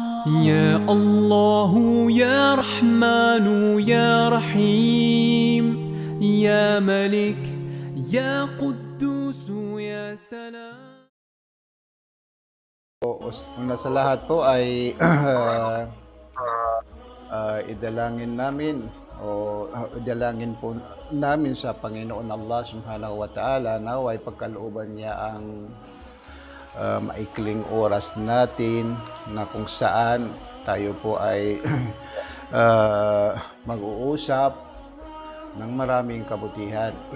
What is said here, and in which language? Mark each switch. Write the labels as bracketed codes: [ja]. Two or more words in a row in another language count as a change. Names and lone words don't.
[ar] يا الله يا رحمن يا رحيم يا ملك يا قدوس يا سلام. [tl] Una sa lahat po ay idalangin namin idalangin po namin sa Panginoon Allah [ar] سبحانه وتعالى [tl] naway pagkalooban niya ang maikling oras natin na kung saan tayo po ay mag-uusap ng maraming kabutihan.